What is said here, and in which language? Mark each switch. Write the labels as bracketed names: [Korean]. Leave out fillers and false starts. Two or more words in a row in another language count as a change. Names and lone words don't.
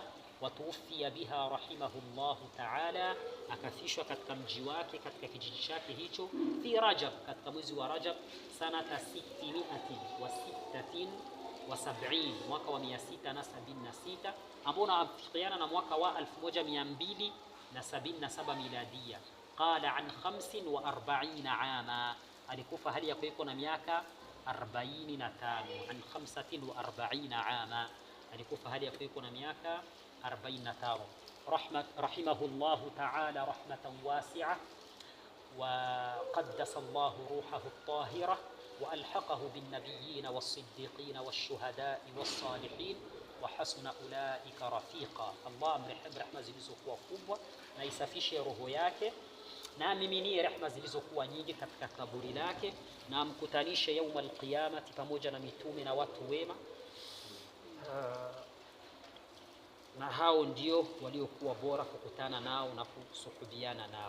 [Arabic] توفي بها رحمه الله تعالى, [Swahili] akafishwa katika mji wake katika kijiji chake hicho [Arabic] في رجب, [Swahili] katika mwezi wa Rajab sanata 676, mwaka wa 676, ambao unafikiana na mwaka wa 1277 miladia. [Arabic] قال عن 45 عاما, [Swahili] alikufa hali ya kuwa na miaka 45. [Arabic] عن 45 عاما, [Swahili] alikufa hali ya kuwa na miaka 45. [Arabic] رحمه الله تعالى رحمة واسعة وقدس الله روحه الطاهرة وألحقه بالنبيين والصديقين والشهداء والصالحين وحسن أولئك رفيقا. [Swahili] Allah amrehemu rehema zilizokuwa kubwa na isafishe roho yake, na amiminie rehema zilizokuwa nyingi katika kaburi lake, na amkutanishe [Arabic] يوم القيامة [Swahili] pamoja na mitume na watu wema, na hao ndio waliokuwa bora kukutana nao na kusuhubiana nao.